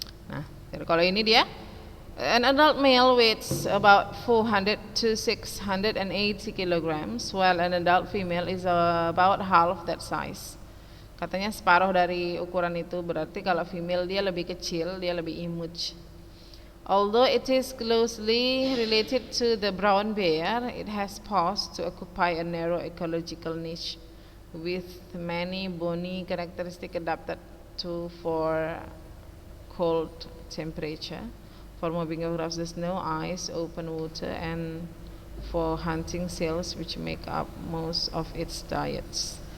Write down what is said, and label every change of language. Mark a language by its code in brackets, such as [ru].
[id] Nah, kalau ini dia, [en] an adult male weighs about 400 to 680 kilograms, while an adult female is about half that size. [id] Katanya separuh dari ukuran itu, berarti kalau female dia lebih kecil, dia lebih imut. [en] Although it is closely related to the brown bear, it has paused to occupy a narrow ecological niche with many bony characteristics adapted for cold temperature, for moving across the snow, ice, open water, and for hunting seals, which make up most of its diets.